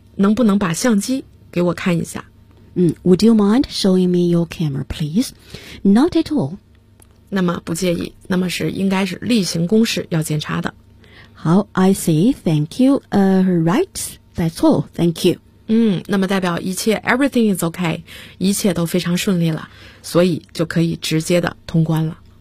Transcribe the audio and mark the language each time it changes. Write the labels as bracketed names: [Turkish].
[Chinese] 能不能把相机给我看一下？ [English] Would you mind showing me your camera, please? Not at all. [Chinese] 那么不介意，那么是应该是例行公事要检查的。好 [English] ，I see. Thank you. Right. That's all. Thank you. [Chinese] 那么代表一切 [English] everything is okay, [Chinese] 一切都非常顺利了，所以就可以直接的通关了。